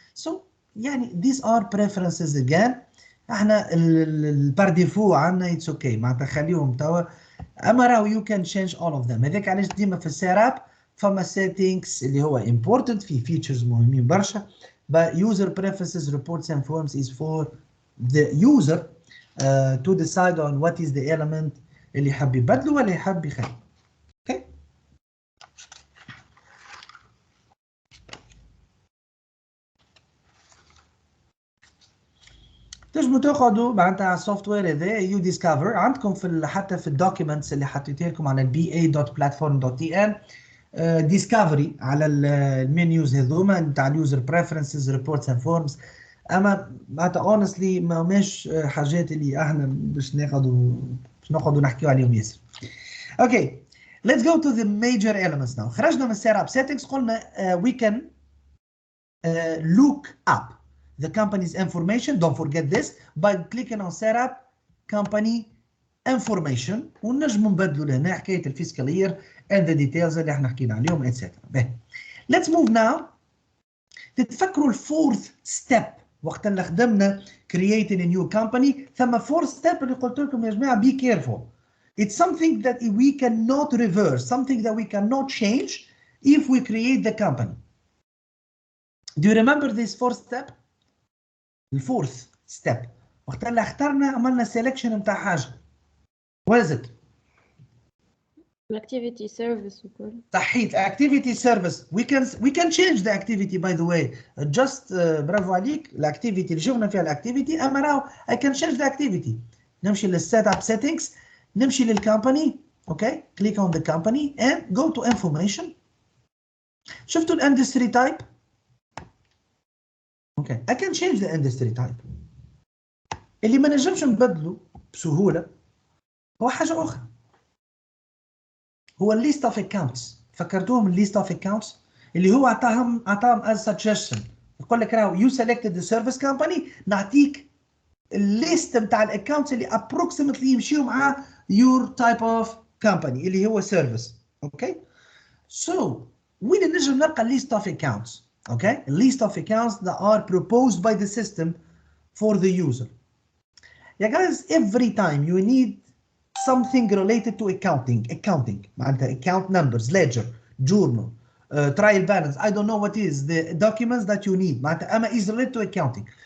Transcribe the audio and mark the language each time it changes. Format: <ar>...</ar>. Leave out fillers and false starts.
<en>So يعني these are preferences again. احنا</en> <fr>par défaut</fr> <en>عندنا it's okay</en> <ar>معناتها خليهم توا اما راهو</ar> <en>you can change all of them.</en> <ar>هذاك علاش ديما في السيت اب فما settings اللي هو important في features مهمين برشا.</ar> <en>but user preferences reports and forms is for the user to decide on what is the element</en> <ar>اللي يحب يبدله ولا يحب يخليه.</ar> <en>okay.</en> <ar>تنجموا تاخذوا معناتها على السوفت وير هذا يو ديسكفر عندكم في حتى في الدوكيومنتس اللي حطيتها لكم على ba.platform.tn ديسكفري على المنيوز هذوما نتاع</ar> <en>اليوزر preferences reports and forms.</en> <ar>اما معناتها اونستلي ما هماش حاجات اللي احنا باش ناخذوا نحكيو عليهم ياسر.</ar> <en>Okay let's go to the major elements now.</en> <ar>خرجنا من</ar> <en>السيت اب settings قلنا we can look up the company's information. Don't forget this by clicking on setup company information</en> <ar>ونجموا نبدلوا لهنا حكايه</ar> <en>الفيسكال year and the details اللي احنا حكينا عليهم etc. Let's move now.</en> <ar>تتفكروا الفورث ستيب وقت اللي خدمنا</ar> <en>creating a new company</en> <ar>ثم fourth step اللي قلت لكم يا جماعه</ar> <en>be careful. It's something that we cannot reverse, something that we cannot change if we create the company. Do you remember this fourth step?</en> <ar>الفورث ستيب وقت اللي اخترنا عملنا سيلكشن نتاع حاجه.</ar> <en>What is it? Activity service وكل. صحيت activity service. We can change the activity by the way.</en> <ar>Just برافو عليك الاكتيفيتي اللي شفنا فيها الاكتيفيتي اما راهو</ar> <en>I can change the activity.</en> <ar>نمشي للسيت اب settings نمشي للكمباني اوكي</ar> <en>click on the company and go to information. شفتوا الاندستري type? Okay I can change the industry type.</en> <ar>اللي ما نجمش نبدله بسهوله هو حاجه اخرى هو الليست اوف اكونتس. فكرتوهم الليست اوف اكونتس اللي هو عطاهم as suggestion يقول لك راهو</ar> <en>you selected the service company</en> <ar>نعطيك الليست نتاع الاكونتس اللي approximately يمشيوا مع</ar> <en>your type of company</en> <ar>اللي هو service. اوكي so وين نجم نلقى list of accounts.</ar> <en>Okay, a list of accounts that are proposed by the system for the user. Yeah, guys, every time you need something related to accounting, معناتها account numbers, ledger, journal, trial balance, I don't know what is the documents that you need, معناتها أما is related to accounting.</en>